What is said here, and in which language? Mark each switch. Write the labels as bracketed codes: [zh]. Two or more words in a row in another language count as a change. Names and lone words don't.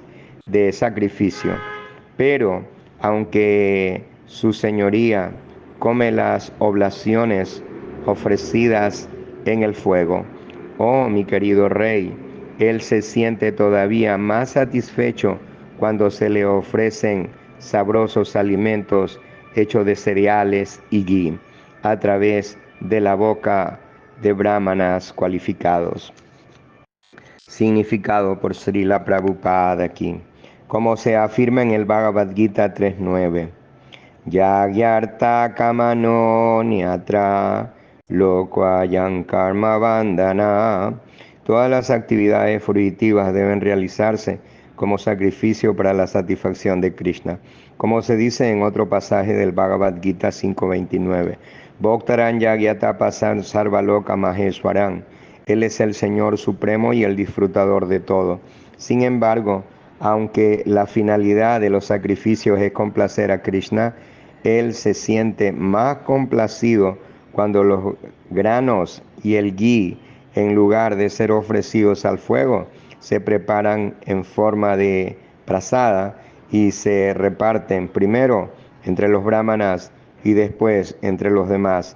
[es] de sacrificio, pero aunque su señoría come las oblaciones ofrecidas en el fuego, oh mi querido rey, él se siente todavía más satisfecho cuando se le ofrecen sabrosos alimentos hechos de cereales y ghee a través de la boca de brahmanas cualificados. Significado por Srila Prabhupada aquí. Como se afirma en el Bhagavad Gita 3.9. [sa] Yagyarta kamano niatra lokvayan karma bandhana. [es] Todas las actividades fruitivas deben realizarse como sacrificio para la satisfacción de Krishna. Como se dice en otro pasaje del Bhagavad Gita 5.29. [sa] Bhoktaran yagyatapasan sarvaloka maheswaran. [es] Él es el Señor Supremo y el disfrutador de todo. Sin embargo, aunque la finalidad de los sacrificios es complacer a Krishna, Él se siente más complacido cuando los granos y el ghee, en lugar de ser ofrecidos al fuego, se preparan en forma de prasada y se reparten primero entre los brahmanas y después entre los demás.